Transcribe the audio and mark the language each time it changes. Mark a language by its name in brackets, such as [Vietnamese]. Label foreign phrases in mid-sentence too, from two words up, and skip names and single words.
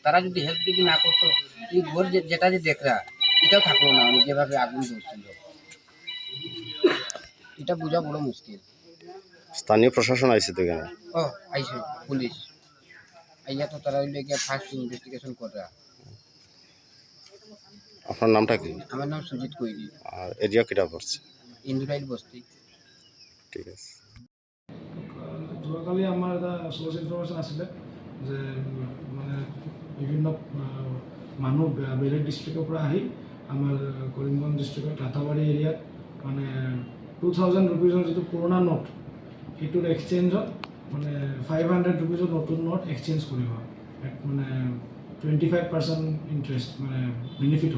[Bangla] তারা যদি হেল্প যদি না করতো, এই ঘর যেটা যে দেখরা এটাও থাকলো না, মানে যেভাবে আগুন ধরছিল, এটা বোঝা বড় মুশকিল। স্থানীয় প্রশাসন আইছে তো এখানে? আইছে পুলিশ আইয়া, তো তারা হইলে গিয়া [English] first investigation [Bangla] করা। আপনার নামটা কি? আমার নাম সুজিত কৈরি। আর এরিয়া কিটা পড়ছে? ইন্দুরাইল বস্তি। ঠিক আছে। [Assamese] যোৱাকালি আমাৰ এটা [English] source information [Assamese] আছিলে যে মানে বিভিন্ন মানুহ বেলেগ ডিষ্ট্ৰিক্টৰ পৰা আহি আমাৰ কৰিমগঞ্জ ডিষ্ট্ৰিক্টৰ লাটাবাৰী এৰিয়াত মানে 2000 ৰুপিজৰ যিটো পুৰণা নোট, সেইটোৰ এক্সচেঞ্জত মানে 500 ৰুপিজৰ নতুন নোট এক্সচেঞ্জ কৰিব, মানে 25% ইণ্টাৰেষ্ট মানে বেনিফিটত।